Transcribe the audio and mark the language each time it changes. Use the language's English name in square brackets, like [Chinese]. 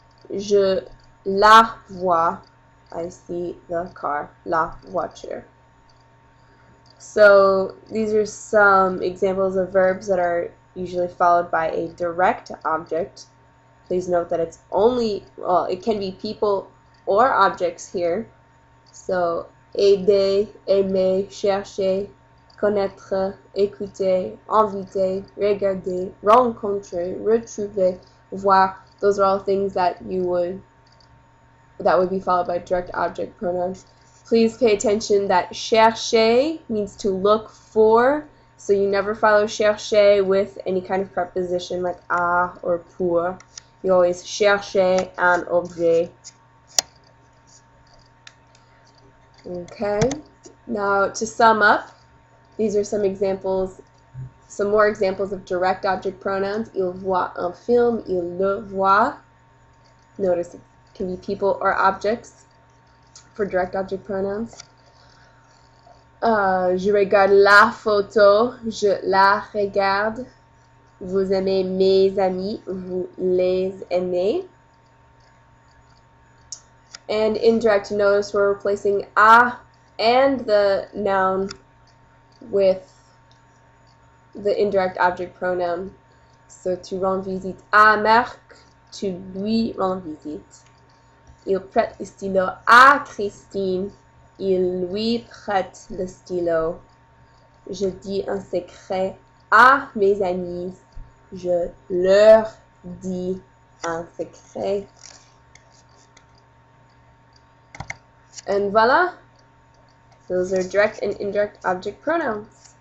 [French] Je la vois. [English] I see the car. [French] La voiture. [English] So these are some examples of verbs that are usually followed by a direct object. Please note that it's only, well, it can be people or objects here. [French] So aider, aimer, chercher, connaître, écouter, inviter, regarder, rencontrer, retrouver, voir. [English] Those are all things that would be followed by direct object pronouns. Please pay attention that chercher means to look for, so you never follow chercher with any kind of preposition like à or pour. You always [French] chercher un objet. [English] Okay, now to sum up, these are some examples, some more examples of direct object pronouns. [French] Il voit un film, il le voit. [English] Notice it can be people or objects for direct object pronouns. [French] Je regarde la photo, je la regarde. Vous aimez mes amis, vous les aimez. [English] And indirect, notice we're replacing a and the noun with the indirect object pronoun. [French] So, tu rends visite à Marc, tu lui rends visite. Il prête le stylo à Christine, il lui prête le stylo. Je dis un secret à mes amis, je leur dis un secret. [English] And voila, those are direct and indirect object pronouns.